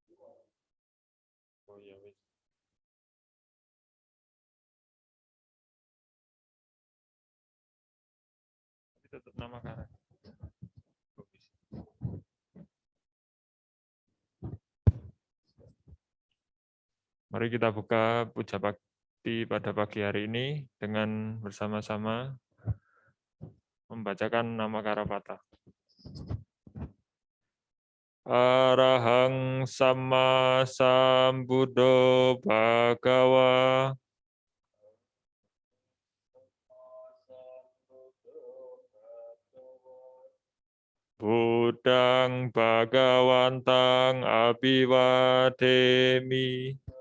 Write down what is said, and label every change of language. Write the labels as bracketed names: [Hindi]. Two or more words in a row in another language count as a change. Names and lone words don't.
[Indonesian] Oh [Javanese] ya wis. [Indonesian] Tapi tetap nama Kara. Mari kita buka puja bakti pada pagi hari ini dengan bersama-sama membacakan nama Karapata. [Pali] Arahang Sama Sambuddho Bhagawa. Buddhang Bhagawantang Abhiwademi.